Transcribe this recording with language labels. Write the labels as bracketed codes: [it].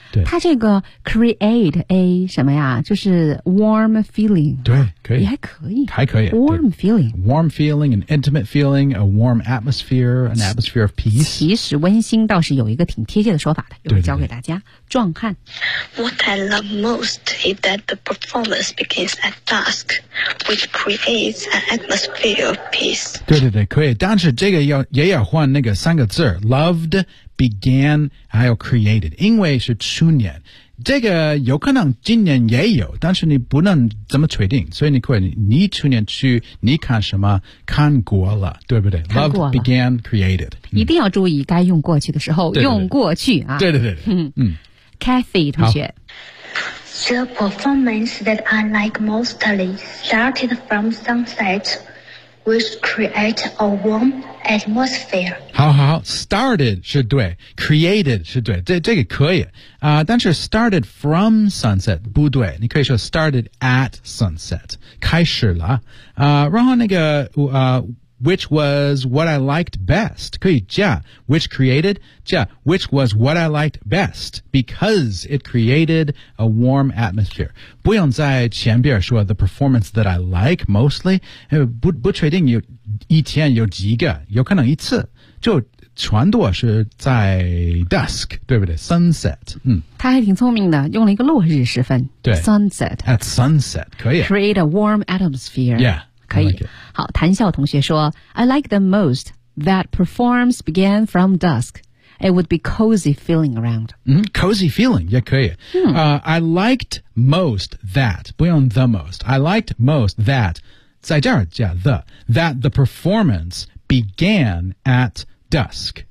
[zh] 对。它这个 [en] create a [zh] 什么呀，就是 [en] warm feeling. [zh] 对，可以。也还可以。还可以。 [en] Warm feeling. Warm feeling, an intimate feeling, a warm atmosphere, an atmosphere of peace. [zh] 其实温馨倒是有一个挺贴切的说法的，又教给大家。壮汉。 [en] What I love most is that the performance begins at dusk, which creates an atmosphere of peace. [zh] 对对对，可以。但是这个要也要换那个三个字 ,loved,began, 还有 created, 因为是去年。这个有可能今年也有，但是你不能怎么确定，所以你可以你去年去你看什么看过了，对不对？看过了。 [en] Loved, began, created. [zh] 一定要注意该用过去的时候，对对对，用过去啊。对对对。嗯。 Kathy 同学。 [en] The performance that I like mostly started from sunset,which create a warm atmosphere. [zh] 好好 ,started 是对 ,created 是对 这个可以。但是 [en] started from sunset, [zh] 不对你可以说 [en] started at sunset, [zh] 开始了。然后那个 [en] which was what I liked best, [zh] 可以加 [en] ,which created, 加 ,which was what I liked best, because it created a warm atmosphere. [zh] 不用在前边说 [en] the performance that I like mostly, [zh] 不确定有一天有几个有可能一次就全都是在 dusk, 对不对 ,sunset, 嗯。他还挺聪明的用了一个落日时分对 [en] ,sunset. At sunset, [zh] 可以。 [en] Create a warm atmosphere. Yeah. [zh] 可以、 [en] like、 [zh] 好谭笑同学说 [en] I like the most that performs began from dusk. It would be cozy feeling around.、 Mm-hmm. Cozy feeling, [zh] 也可以、 [en] I liked most that, 不用 the most. I liked most that, [zh] 在这儿加 [en] the, that the performance began at dusk.